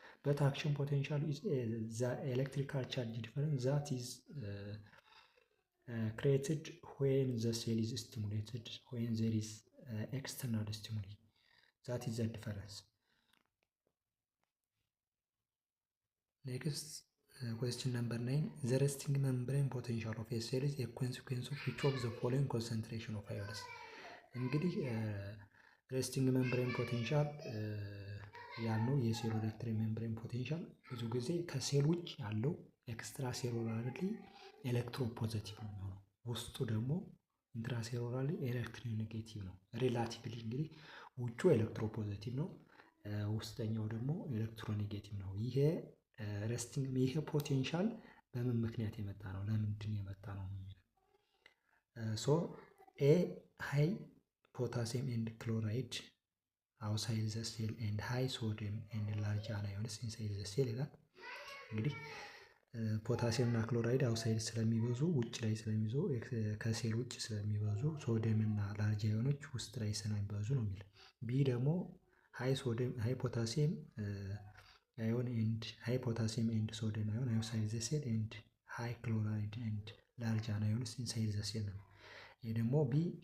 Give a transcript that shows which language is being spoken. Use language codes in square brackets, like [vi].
[en] But action potential is the electrical charge difference that is created when the cell is stimulated, when there is external stimuli. That is the difference. Next, question number 9. The resting membrane potential of a cell is a consequence of which of the following concentration of ions? [am] እንግዲህ resting membrane potential ያለው የሴል ኤሌክትሪክ ሜምብሬን ፖቴንሻል ብዙ ጊዜ ከሴል ውጭ ያለው ኤክስትራ ሴሉላርሊ ኤሌክትሮፖዚቲቭ ነው የሚሆነው፣ ውስጡ ደግሞ ኢንትራሴሉላርሊ ኤሌክትሮኔጌቲቭ ነው። ሪላቲቭሊ እንግዲህ ውጩ ኤሌክትሮፖዚቲቭ ነው፣ ውስጠኛው ደግሞ ኤሌክትሮኔጌቲቭ ነው። ይሄ resting ይሄ ፖቴንሻል በምን ምክንያት የመጣ ነው? ለምንድን የመጣ ነው? [en] ሶ ኤ ሃይ ፖታሲየም ኤንድ ክሎራይድ outside the cell and high sodium and large ions inside the cell [am] ይላል። እንግዲህ ፖታሲየም እና ክሎራይድ አውሳይድ ስለሚበዙ ውጭ ላይ ስለሚበዙ ከሴል ውጭ ስለሚበዙ ሶዲየም እና ላርጅ አዮኖች ውስጥ ላይ ስለሚበዙ ነው የሚል። ቢ ደግሞ [en] ሃይ ፖታሲየም አዮን ኤንድ ሃይ ፖታሲየም ኤንድ ሶዲየም አዮን አውትሳይድ ዘ ሴል [am] ኤንድ ሃይ ክሎራይድ ኤንድ ላርጅ አዮንስ ኢንሳይድ ዘ ሴል ነው። ይህ ደግሞ ቢ